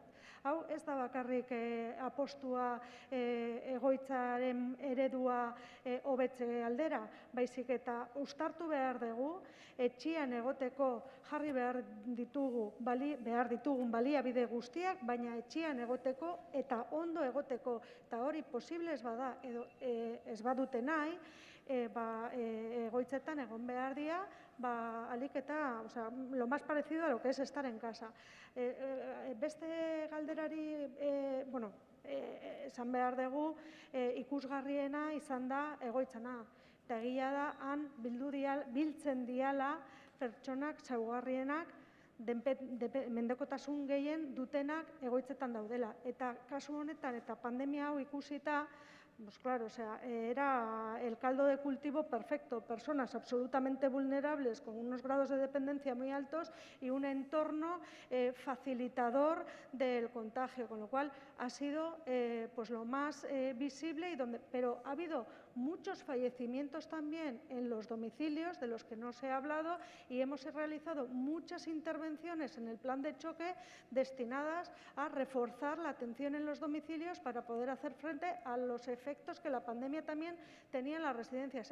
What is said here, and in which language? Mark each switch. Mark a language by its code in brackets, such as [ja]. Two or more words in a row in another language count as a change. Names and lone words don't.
[eu] Hau ez da bakarrik apostua egoitzaren eredua hobetze aldera, baizik eta uztartu behar dugu, etxian egoteko jarri behar ditugun baliabide guztiak, baina etxian egoteko eta ondo egoteko, eta hori posible ez bada, edo ez badute nahi, egoitzetan egon behar dira, alik eta, [es] lo más parecido a lo que es estar en casa. [eu] Beste galderari, esan behar dugu, ikusgarriena izan da egoitzana. Eta egia da, han biltzen diala pertsonak zaugarrienak, mendekotasun gehien dutenak egoitzetan daudela. Eta kasu honetan eta pandemia hau ikusita, [es] pues claro, era el caldo de cultivo perfecto, personas absolutamente vulnerables con unos grados de dependencia muy altos y un entorno facilitador del contagio, con lo cual ha sido pues lo más visible, pero ha habido muchos fallecimientos también en los domicilios, de los que no se ha hablado, y hemos realizado muchas intervenciones en el plan de choque destinadas a reforzar la atención en los domicilios para poder hacer frente a los efectos que la pandemia también tenía en las residencias.